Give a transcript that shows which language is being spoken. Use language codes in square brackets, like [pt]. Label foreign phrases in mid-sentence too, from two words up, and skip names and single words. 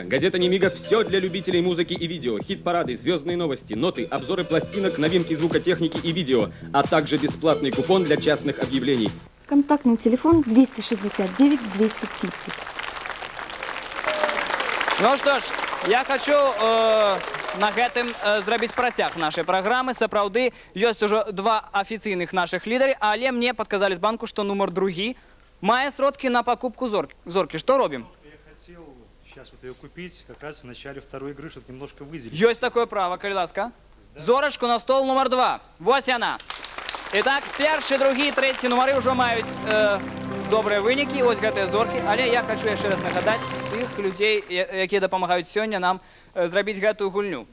[ru] Газета «Немига» – все для любителей музыки и видео. Хит-парады, звездные новости, ноты, обзоры пластинок, новинки звукотехники и видео, а также бесплатный купон для частных объявлений. Контактный телефон 269 230. Ну что ж, я хочу [be] на гэтым зрабіць працяг нашай праграмы. Сапраўды, ёсць ужо два афіцыйных нашых лідары, але мне падказалі з банку, што нумар другі мае сродкі на покупку зорки. [ru] Что робим? Я хотел сейчас вот ее купить как раз в начале второй игры, чтобы немножко выделить. [be] Ёсць такое право, калі ласка. Зорачку на стол нумар 2. Вось яна. Итак, першы, другі, трэці нумары ўжо маюць добрыя вынікі. Вось гэтыя зоркі. Але я хочу яшчэ раз нагадаць тых людзей, якія дапамагаюць сёння нам зрабіць гэтую гульню.